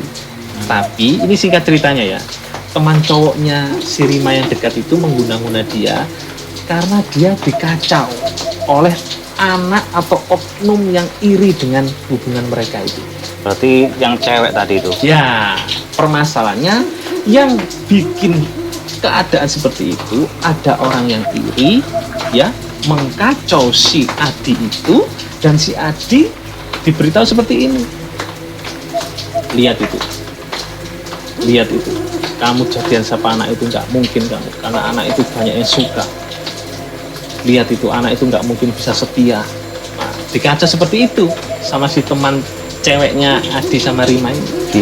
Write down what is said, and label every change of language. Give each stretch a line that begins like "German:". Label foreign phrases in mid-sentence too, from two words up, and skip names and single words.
Indonesian: Tapi ini singkat ceritanya ya, teman cowoknya si Rima yang dekat itu mengguna-guna dia karena dia dikacau oleh anak atau oknum yang iri dengan hubungan mereka itu. Berarti yang cewek tadi itu? Ya, permasalahannya yang bikin keadaan seperti itu, ada orang yang iri, ya, mengkacau si Adi itu, dan si Adi diberitahu seperti ini. Lihat itu, kamu jadian sama anak itu nggak mungkin kamu, karena anak itu banyak yang suka. Lihat itu, anak itu nggak mungkin bisa setia. Nah, dikaca seperti itu sama si teman ceweknya Adi sama Rima ini.